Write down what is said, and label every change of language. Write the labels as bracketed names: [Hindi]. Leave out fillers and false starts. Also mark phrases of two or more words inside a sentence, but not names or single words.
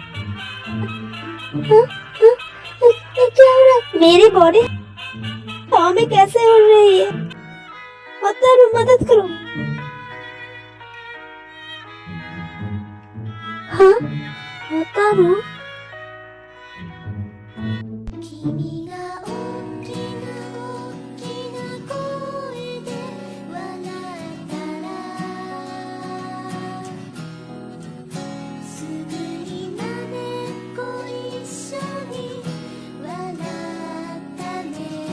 [Hindi] ये क्या हो रहा है? मेरी बॉडी हवा में कैसे उड़ रही है? होतारू, मदद करो। हाँ? होतारू? [Japanese] 君が大きな大きな声で笑ったらすぐにまねっこ一緒に笑ったね